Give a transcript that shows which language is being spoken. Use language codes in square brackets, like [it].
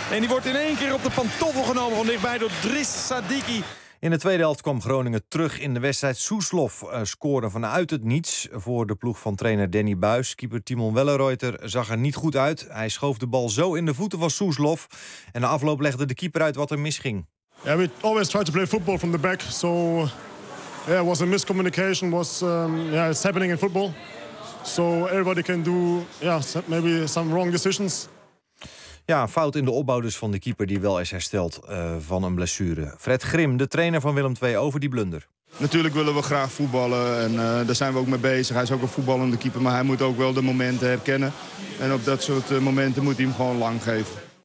[nl] En die wordt in één keer op de pantoffel genomen van dichtbij door Drist Sadiki. In de tweede helft kwam Groningen terug in de wedstrijd. Soeslof scoorde vanuit het niets voor de ploeg van trainer Danny Buis. Keeper Timon Wellenreuter zag er niet goed uit. Hij schoof de bal zo in de voeten van Soeslof. En de afloop legde de keeper uit wat er misging. [en] Ja, we always try to play football from the back. So Yeah, it was a miscommunication. Was yeah, it's happening in football. So everybody can do yeah, maybe some wrong decisions. [nl] Ja, fout in de opbouw dus van de keeper die wel is hersteld van een blessure. Fred Grim, de trainer van Willem II, over die blunder. Natuurlijk willen we graag voetballen en daar zijn we ook mee bezig. Hij is ook een voetballende keeper, maar hij moet ook wel de momenten herkennen. En op dat soort momenten moet hij hem gewoon lang geven.